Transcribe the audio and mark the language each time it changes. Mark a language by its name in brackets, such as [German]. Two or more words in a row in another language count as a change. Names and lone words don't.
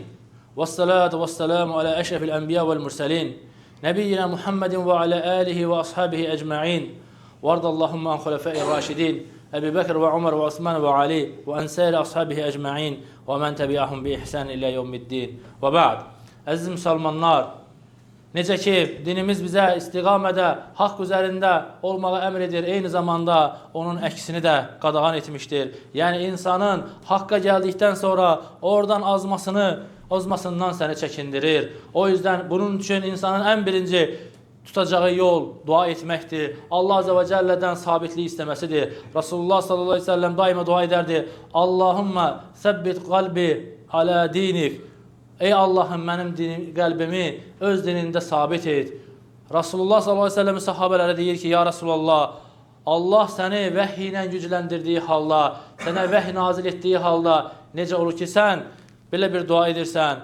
[Arabic] والصلاة والسلام على أشرف الأنبياء والمرسلين. نبينا محمد وعلى آله وأصحابه أجمعين. وارض اللهم عن الخلفاء الراشدين أبو بكر وعمر وعثمان وعلي وأنصار أصحابه أجمعين. ومن تبعهم بإحسان إلى يوم الدين. وبعد. [Azerbaijani] Əziz müsəlmanlar, necə ki, dinimiz bizə istiqamədə, haqq üzərində olmağı əmr edir, eyni zamanda onun əksini də qadağan etmişdir. Yəni, insanın haqqa gəldikdən sonra oradan azmasından səni çəkindirir. [Turkish] O yüzden [Azerbaijani] bunun üçün insanın ən birinci tutacağı yol dua etməkdir. [Turkish] Allah [Arabic] عز وجل'den [Turkish] sabitliği istemesidir. Rasulullah [Arabic] صلى الله عليه وسلم [Turkish] daima dua ederdi. [Arabic] اللهم ثبت قلبي على دينك. [Azerbaijani] Ey Allah'ım, mənim qəlbimi öz dinində sabit et. Rasulullah [Arabic] صلى الله عليه وسلم [Azerbaijani] sahabələrə deyir ki, [Arabic] يا رسول الله, [Azerbaijani] Allah səni vəhy ilə gücləndirdiyi halda, sənə vəhy nazil etdiyi halda necə olur ki, sən belə bir dua edirsən?